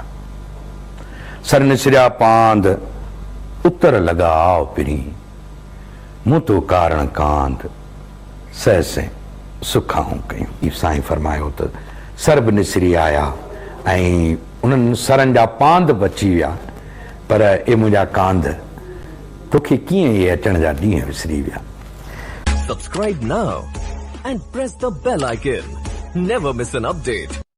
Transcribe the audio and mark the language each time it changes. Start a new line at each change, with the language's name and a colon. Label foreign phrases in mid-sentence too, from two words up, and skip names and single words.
Sindhi: सर निसरिया पांद उतर लगा आओ पिरी मूं तो कारण कांद सहसे सुखाऊं कयूं। साईं फरमायो त सर बि निसरी आया ऐं उन्हनि सरनि जा पांद बची विया, पर ए मुंहिंजा कांद तोखे कीअं इहे अचण जा ॾींहं विसरी विया।
English: Subscribe now and press the bell icon. Never miss an update.